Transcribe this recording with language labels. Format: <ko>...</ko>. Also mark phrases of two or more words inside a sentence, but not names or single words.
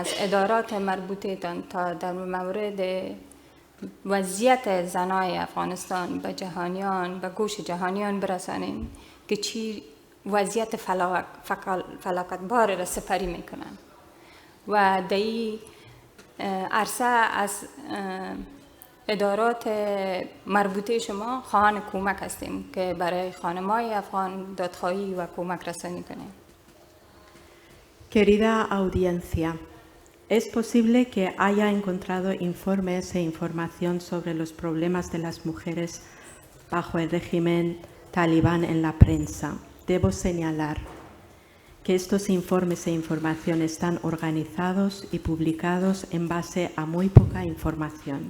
<fa>از ادارات مربوطه تان تا در مورد وضعیت زنای افغانستان به جهانیان به گوش جهانیان برسانیم که چی وضعیت فلاکتبار را سپری میکنن و در این عرصه از ادارات مربوطه شما خواهان کمک هستیم که برای خانم‌های افغان دادخواهی و کمک رسانی کنیم.</fa> <es>Querida audiencia, es posible que haya encontrado informes e información sobre los problemas de las mujeres bajo el régimen talibán en la prensa. Debo señalar que estos informes e información están organizados y publicados en base a muy poca información.</es>